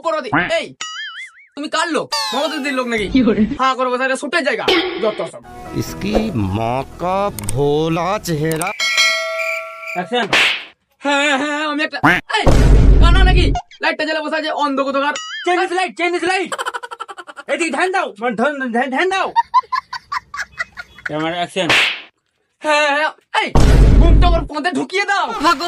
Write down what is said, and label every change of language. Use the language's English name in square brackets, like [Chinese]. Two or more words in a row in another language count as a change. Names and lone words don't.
[Bangla] এই তুমি কার লোক? মমতাদির লোক নাকি? হ্যাঁ করবো স্যার, শুটের জায়গা যত সব। [Hindi] इसकी माँ का भोला चेहरा। [Bangla] অ্যাকশন। হ্যাঁ হ্যাঁ আমি একটা এই কানা নাকি? লাইটটা জ্বালা বসে আছে অন্ধ কোথাকার। [English] change this light. [Bangla] এদিকে ধ্যান দাও, ধ্যান দাও। [English] camera action. [Bangla] হ্যাঁ হ্যাঁ এই ঘুমটা ওর পথে ঢুকিয়ে দাও। ভাগো।